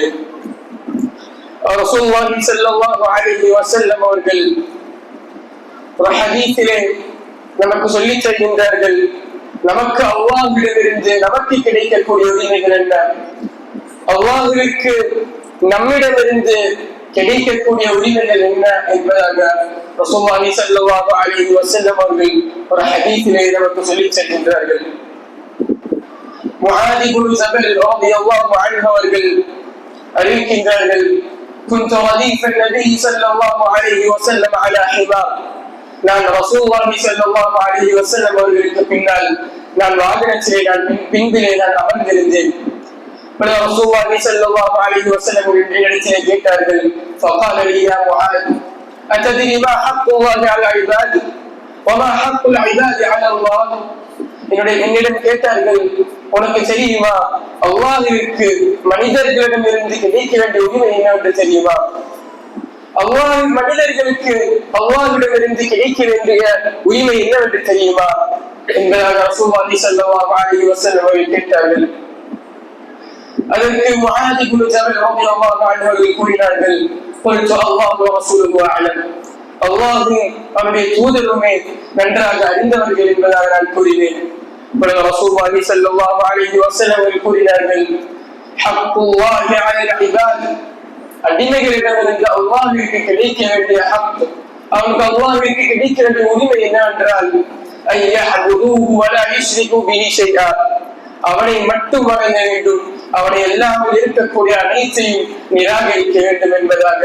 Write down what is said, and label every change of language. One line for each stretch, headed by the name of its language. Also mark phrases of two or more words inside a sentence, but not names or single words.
Tamil: ரசூலுல்லாஹி
Arabic: صلى الله عليه وسلم
Tamil: அவர்கள் ஒரு ஹதீஸிலே நமக்கு சொல்லித் தருகின்றார்கள், நமக்கு அல்லாஹ்விடமிருந்து நமக்கு கிடைக்கக்கூடிய உரிமைகள் என்ன, அல்லாஹ்விற்கு நம்மிடமிருந்து கிடைக்கக்கூடிய உரிமைகள் என்ன என்பதாக ரசூலுல்லாஹி
Arabic: صلى الله عليه وسلم
Tamil: அவர்கள் ஒரு ஹதீஸிலே நமக்கு சொல்லித் தருகின்றார்கள். முஆத் இப்னு ஜபல்
Arabic: رضي الله عنه
Tamil: அவர்கள் அறிவிக்கின்றார்கள்,
Arabic: كنت رديف النبي صلى الله عليه وسلم على حمار.
Tamil: நான் ரசூலுல்லாஹி
Arabic: صلى الله عليه وسلم
Tamil: அவர்களுக்கு பின்னால் நான் வாகனத்திலே பின்பிலே அமர்ந்திருந்தேன்.
Arabic: رسول الله صلى الله عليه وسلم
Tamil: இடத்திலே கேட்டார்கள்.
Arabic: فقال لي يا معاذ أتدري ما حق الله على عباده وما حق العباد على الله.
Tamil: என்னிடம் கேட்டார்கள், உனக்கு தெரியுமா அல்லாஹ்விற்கு மனிதர்களிடமிருந்து கிடைக்க வேண்டிய உரிமை என்னவென்று தெரியுமா? அல்லாஹ் மனிதர்களுக்கு அல்லாஹ்விடமிருந்து கிடைக்க வேண்டிய உரிமை என்னவென்று தெரியுமா என்பதாக ரசூலுல்லாஹி
Arabic: صلى الله عليه وسلم
Tamil: அவர்கள் கேட்டார்கள். அதற்கு முஆத் இப்னு ஜபல்
Arabic: رضي الله عنه
Tamil: அவர்கள் கூறினார்கள்,
Arabic: قلت الله ورسوله أعلم.
Tamil: அல்லாஹ்வும் அவருடைய தூதருமே நன்றாக அறிந்தவர்கள் என்பதாக நான் கூறினேன். ரசூலுல்லாஹி
Arabic: صلى الله عليه وسلم
Tamil: அவர்கள் கூறினார்கள்,
Arabic: حق الله على العباد,
Tamil: அடிமைகளிடமிருந்து அல்லாஹ்விற்கு கிடைக்க வேண்டிய ஹக், அவனுக்கு அல்லாஹ்விற்கு கிடைக்க வேண்டிய உரிமை என்னவென்றால்
Arabic: أن يعبدوه ولا يشركوا به شيئا,
Tamil: அவனை மட்டும் வணங்க வேண்டும், அவனை எல்லாமே இருக்கக்கூடிய அனைத்தையும் நிராகரிக்க வேண்டும் என்பதாக.